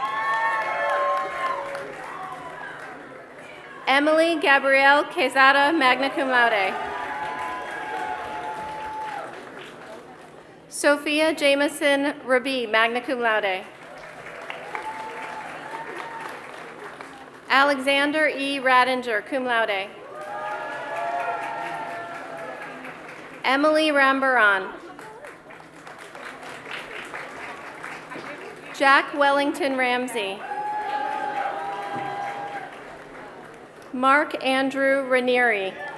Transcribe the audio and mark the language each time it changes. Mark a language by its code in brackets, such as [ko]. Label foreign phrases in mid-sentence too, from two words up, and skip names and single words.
[en] Emily Gabrielle Quezada, magna cum laude. Sophia Jameson Rabi, magna cum laude. Alexander E. Radinger, cum laude. Emily Rambaran. Jack Wellington Ramsey. Mark Andrew Ranieri.